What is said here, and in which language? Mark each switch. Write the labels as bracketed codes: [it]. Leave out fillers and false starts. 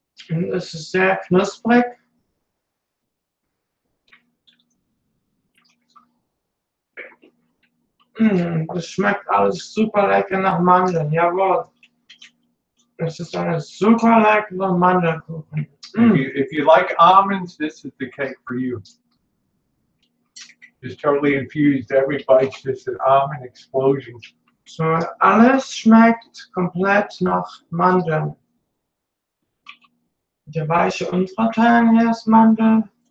[de] Und es ist sehr knusprig. Das schmeckt alles super lecker nach Mandeln, jawohl. Es ist eine super leckere Mandelkuchen. [en] If you like almonds, this is the cake for you. It's totally infused. Every bite's just an almond explosion. [de] So, alles schmeckt komplett nach Mandeln. Der weiche untere Teil hier ist Mandel.